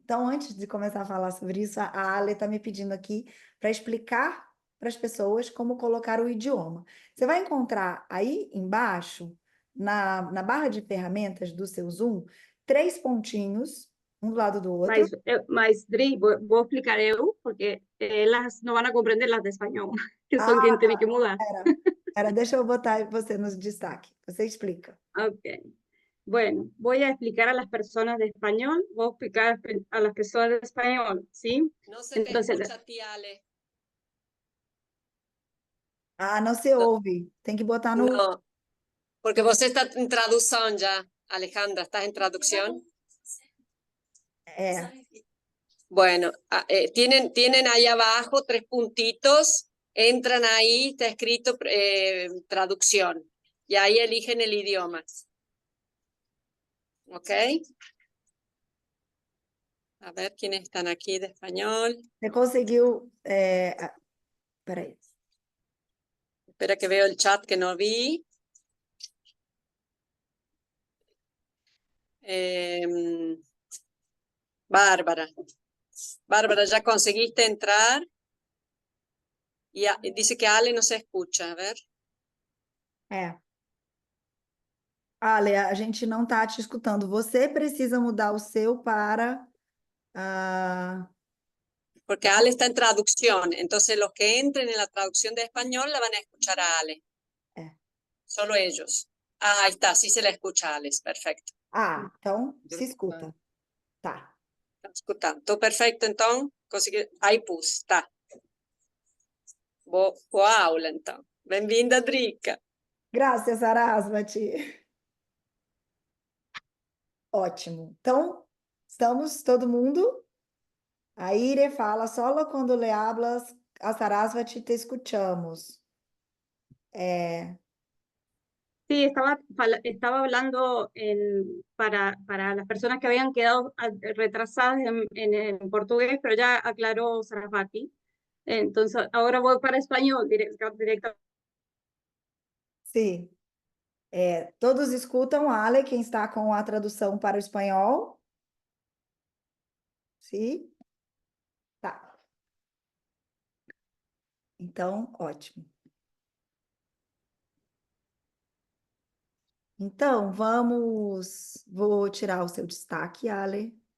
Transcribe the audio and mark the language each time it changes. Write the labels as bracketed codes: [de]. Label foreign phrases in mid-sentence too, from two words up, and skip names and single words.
[pt] Então, antes de começar a falar sobre isso, a Ale está me pedindo aqui para explicar para as pessoas como colocar o idioma. Você vai encontrar aí embaixo, na barra de ferramentas do seu Zoom, três pontinhos, um do lado do outro. [es] Maestri, voy a explicar eu, porque elas no van a comprender las de español, que son quien Ah, tiene que mudar. [pt] Deixa eu botar você no destaque. Você explica. Ok. [es] Bueno, voy a explicar a las personas de español, voy a explicar a las personas de español, ¿sí? No se te Entonces, escucha, tía Ale. [pt] Não se [es] No, [pt] ouve. Tem que botar no. [es] no, porque vos estás en traducción ya, Alejandra, ¿estás en traducción? [pt] É, [es] Bueno, tienen ahí abajo tres puntitos, entran ahí, está escrito traducción, y ahí eligen el idioma. ¿Ok? A ver quiénes están aquí de español. [pt] você conseguiu. Peraí. [es] Espera que veo el chat que no vi. Bárbara. Bárbara, ¿ya conseguiste entrar? Y dice que Ale no se escucha, a ver. [pt] É. Ale, a gente não está te escutando. Você precisa mudar o seu para. ah, [es] Porque Ale está en traducción, entonces los que entren en la traducción de español la van a escuchar a Ale. [pt] é. [es] Solo ellos. Ahí está, sí se la escucha a Ale, perfecto. [pt] Então se escuta. Tá. [es] Está escuchando. Todo perfecto, entonces, ahí puse, está. [pt] Boa aula, então. Bem-vinda, Drica. Graças, Sarasvati. Ótimo. Então, estamos todo mundo. [es] Aire fala, solo quando le hablas a Sarasvati te escuchamos. sí, estaba hablando para las personas que habían quedado retrasadas en portugués, pero ya aclaró Sarasvati. Entonces, ahora voy para español directo. [pt] Sim. Todos escutam, Ale, quem está com a tradução para o espanhol? Sim? Tá. Então, ótimo. Então, vou tirar o seu destaque, Ale.